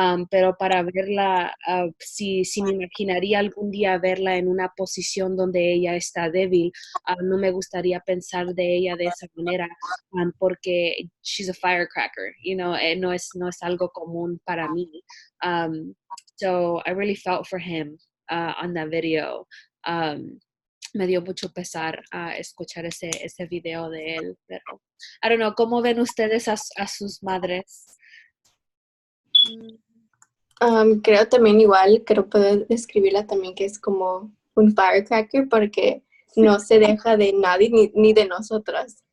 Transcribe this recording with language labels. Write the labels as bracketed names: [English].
[Spanish] Pero para verla, si me imaginaría algún día verla en una posición donde ella está débil, no me gustaría pensar de ella de esa manera, porque [English] she's a firecracker, you know, [Spanish] no es algo común para mí. [English] So I really felt for him on that video. [Spanish] Me dio mucho pesar escuchar ese video de él, pero [English] I don't know, [Spanish] ¿cómo ven ustedes a sus madres? Creo también igual, creo poder describirla también que es como un firecracker porque no se deja de nadie ni de nosotras.